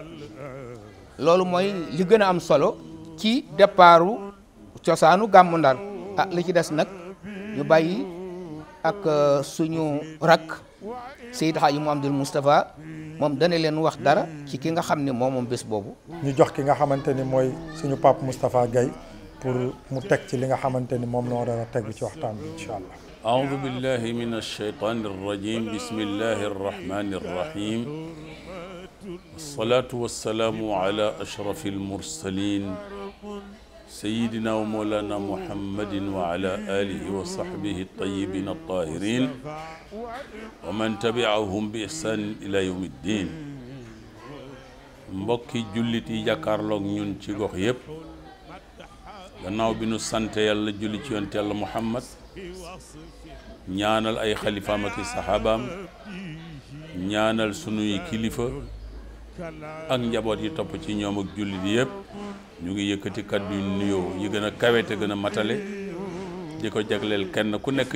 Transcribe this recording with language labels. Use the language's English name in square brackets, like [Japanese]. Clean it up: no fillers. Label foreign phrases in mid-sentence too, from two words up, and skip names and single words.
[Wolof] mooy li gën a am solo ci départu cosaanu gàmmu Ndar li ci des nag ñu bàyyi ak suñu rak Seydi Hadji Mouhamadoul Moustapha moom dana leen wax dara ci ki nga xam ne moom bés boobu ñu jox ki nga xamante ni mooy suñu Pape Moustapha Gaye pour mu teg ci li nga xamante ni moom la war a teg ci waxtaan bi [Arabic] إن شاء الله أعوذ بالله من الشيطان الرجيم بسم الله الرحمن الرحيم الصلاة والسلام على أشرف المرسلين سيدنا ومولانا محمد وعلى آله وصحبه الطيبين الطاهرين ومن تبعهم بإحسان إلى يوم الدين [Wolof] mbokki jullit yi jàkkaarloog ñun ci gox yépp gannaaw bi nu sant yàlla julli ci yonent yàlla Muhammad ñaanal ay xalifaam ak i saxaabaam ñaanal sunuy kilifa ak njaboot yi topp ci ñoom ak jullit yëpp ñu ngi yëkkati kàddu yu nuyoo yi gën a kawe te gën a matale di ko jagleel kenn ku nekk